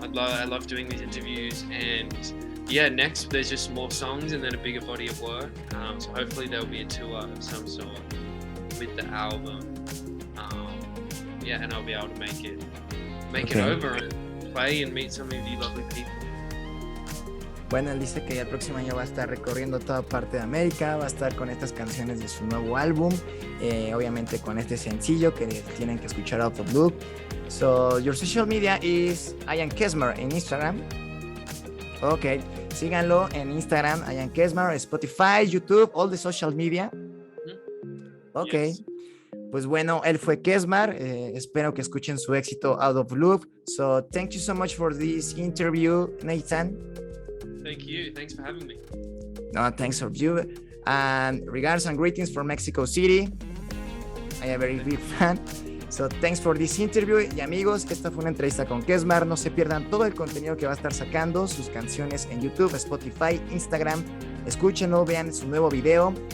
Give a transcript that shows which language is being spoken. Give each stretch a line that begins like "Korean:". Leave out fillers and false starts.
English: I love doing these interviews, and yeah, next there's just more songs and then a bigger body of work. So hopefully there'll be a tour of some sort with the album. Yeah, and I'll be able to make it over and play and meet some of you lovely people.
Spanish: Bueno, él dice que el próximo año va a estar recorriendo toda parte de América, va a estar con estas canciones de su nuevo álbum, obviamente con este sencillo que tienen que escuchar Out of Loop.
English: So, your social media is I am KESMAR en Instagram. Ok,
Spanish: síganlo en Instagram,
English: I am KESMAR, Spotify, YouTube, all the social media. Ok. Yes.
Spanish: Pues bueno, él fue KESMAR. Espero que escuchen su éxito Out of Loop.
English: So, thank you so much for this interview, Nathan. Thank you. Thanks for having me. No, thanks for you. And regards and greetings from Mexico City. I am a very big fan. So, thanks for this interview.
Spanish: Y amigos, esta fue una entrevista con KESMAR. No se pierdan todo el contenido que va a estar sacando, sus canciones en YouTube, Spotify, Instagram. Escúchenlo, vean su nuevo video.